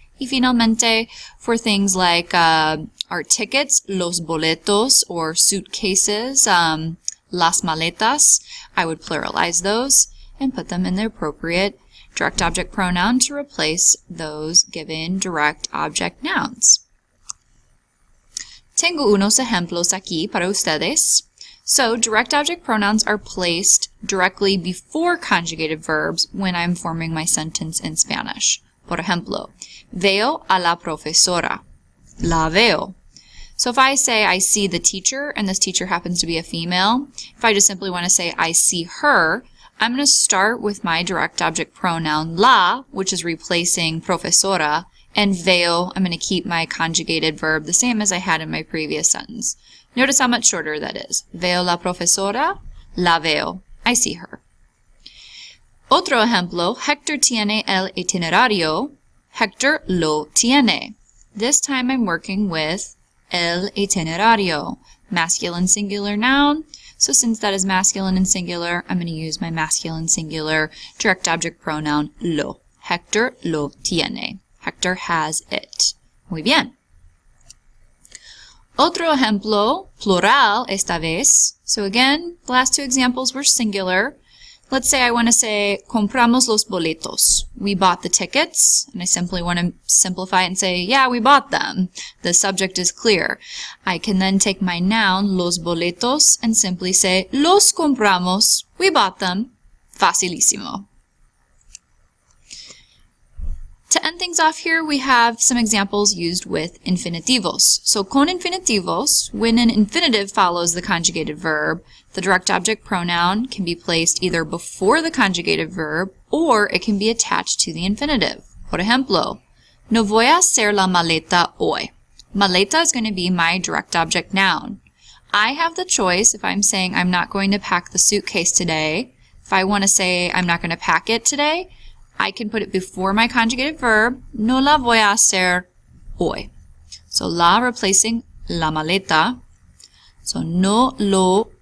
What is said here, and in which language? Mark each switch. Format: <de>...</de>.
<es>Y finalmente,</es> <en>for things like our tickets, los boletos, or suitcases, las maletas, I would pluralize those and put them in the appropriate direct object pronoun to replace those given direct object nouns.</en> <es>Tengo unos ejemplos aquí para ustedes.</es> <en>So direct object pronouns are placed directly before conjugated verbs when I'm forming my sentence in Spanish.</en> <es>Por ejemplo, veo a la profesora. La veo.</es> <en>So if I say I see the teacher, and this teacher happens to be a female, if I just simply want to say I see her, I'm going to start with my direct object pronoun la, which is replacing profesora, and veo, I'm going to keep my conjugated verb the same as I had in my previous sentence. Notice how much shorter that is.</en> <es>Veo la profesora, la veo.</es> <en>I see her.</en> <es>Otro ejemplo, Hector tiene el itinerario. Hector lo tiene.</es> <en>This time I'm working with el itinerario. Masculine singular noun. So since that is masculine and singular, I'm going to use my masculine singular direct object pronoun lo.</en> <es>Hector lo tiene.</es> <en>Hector has it.</en> <es>Muy bien. Otro ejemplo, plural esta vez.</es> <en>So again, the last two examples were singular. Let's say I want to say,</en> <es>compramos los boletos.</es> <en>We bought the tickets, and I simply want to simplify it and say, yeah, we bought them. The subject is clear. I can then take my noun, los boletos, and simply say,</en> <es>los compramos.</es> <en>We bought them. Facilísimo. To end things off here, we have some examples used with infinitivos. So</en> <es>con infinitivos,</es> <en>when an infinitive follows the conjugated verb, the direct object pronoun can be placed either before the conjugated verb or it can be attached to the infinitive.</en> <es>Por ejemplo, no voy a hacer la maleta hoy.</es> <en>Maleta is going to be my direct object noun. I have the choice if I'm saying I'm not going to pack the suitcase today. If I want to say I'm not going to pack it today, I can put it before my conjugated verb,</en> <es>no la voy a hacer hoy.</es> <en>So la replacing la maleta. So no lo</en>